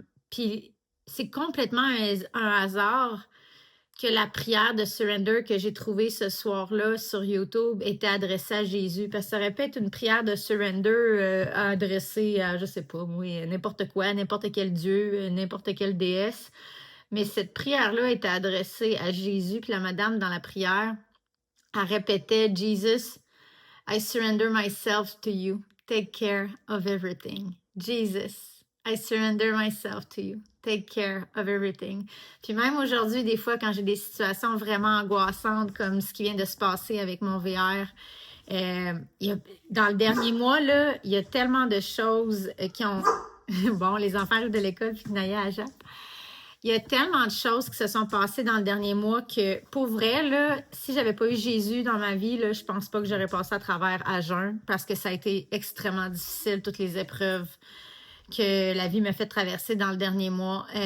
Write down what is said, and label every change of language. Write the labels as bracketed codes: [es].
[fr] Puis c'est complètement un hasard que la prière de surrender que j'ai trouvée ce soir-là sur YouTube était adressée à Jésus, parce que ça aurait pu être une prière de surrender adressée à, je sais pas, moi, n'importe quoi, n'importe quel Dieu, n'importe quelle déesse. Mais cette prière-là était adressée à Jésus, puis la madame dans la prière, elle répétait, [en] Jesus, I surrender myself to you. Take care of everything. Jesus, I surrender myself to you. Take care of everything. [fr] Puis même aujourd'hui, des fois, quand j'ai des situations vraiment angoissantes, comme ce qui vient de se passer avec mon VR, dans le dernier mois, là, il y a tellement de choses qui ont... bon, les enfants arrivent de l'école, puis Naya à Jacques. Il y a tellement de choses qui se sont passées dans le dernier mois que, pour vrai, là, si j'avais pas eu Jésus dans ma vie, là, je pense pas que j'aurais passé à travers à jeun, parce que ça a été extrêmement difficile, toutes les épreuves que la vie m'a fait traverser dans le dernier mois.